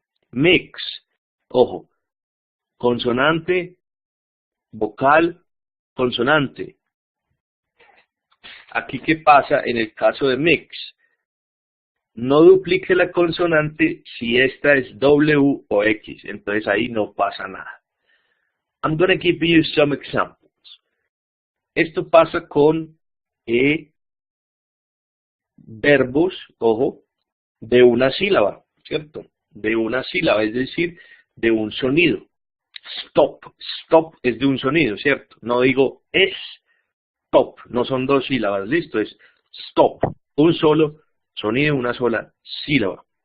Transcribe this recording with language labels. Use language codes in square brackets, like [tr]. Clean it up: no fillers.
[es] Mix, ojo, consonante, vocal, consonante. Aquí, ¿qué pasa en el caso de mix? No duplique la consonante si esta es W o X, entonces ahí no pasa nada. [en] I'm going to give you some examples. [es] Esto pasa con verbos, ojo, de una sílaba, ¿cierto? De una sílaba, es decir, de un sonido. Stop, stop es de un sonido, ¿cierto? No digo es stop, no son dos sílabas, listo, es stop, un solo sonido, una sola sílaba.